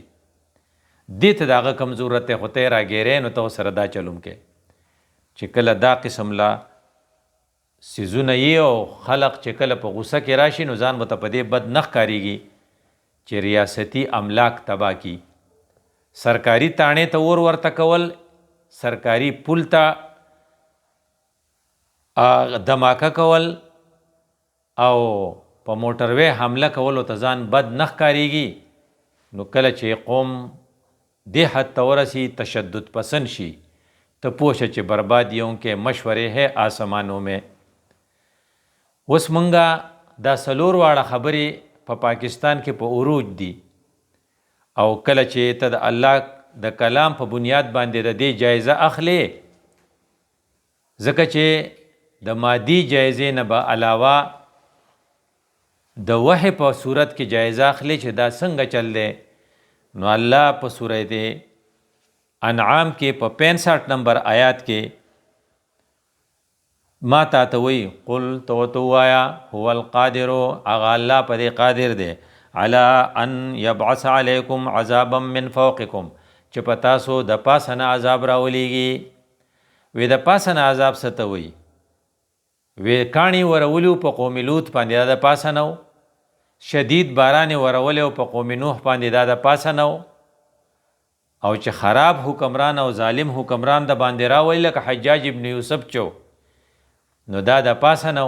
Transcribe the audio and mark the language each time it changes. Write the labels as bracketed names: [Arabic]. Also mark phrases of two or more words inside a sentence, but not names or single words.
[Pashto] دې ته د هغه کم ضرورت دی خو ته یې راګیری نو ته ورسره دا چلوم کې چې کله دا قسم لا څیزونه یي او خلق چې کله په غوسه کې راشي نو ځان به ته په دې بد نه ښکارېږي چې ریاستي املاک تباه کی، سرکاري تاڼې ته اور ورته کول، سرکاري پول ته دماکه کول او په موټروی حمله کولو ته ځان بد نه ښکارېږي. نو کله چې قوم دې حد ته ورسي تشدد پسند شي ته پوه شه چې [Urdu] بربادیوں کے مشورے ہے آسمانوں میں. [Pashto] اوس مونږه دا څلور واړه خبرې په پاکستان کې په عروج دي او کله چې ته د الله د کلام په بنیاد باندې د دې جایزه اخلې ځکه چې د مادي جایزې نه به علاوه د وحی په صورت کې جایزه اخلي چې دا څنګه چل دی. نو الله په سورۃ انعام کې په 65 نمبر آیات کې ما تا ته وی قل تو وایا [Arabic] هو القادر [Pashto] اغا الله په دې قادر دی [Arabic] علی ان یبعث علیکم عذابا من فوقکم [Pashto] چې په تاسو د پاسه نه عذاب راولیږي. وی د پاسه نه عذاب څه ته وی؟ وی کاڼي ورولو په قوم لوط باندې دا د پاسه نه و، شدید باران ورولو په قوم نوح باندې دا د پاسه نه و، او چې خراب حکمران او ظالم حکمران د باندې راولي لکه حجاج ابن یوسف چو نو دا د پاسه نه و.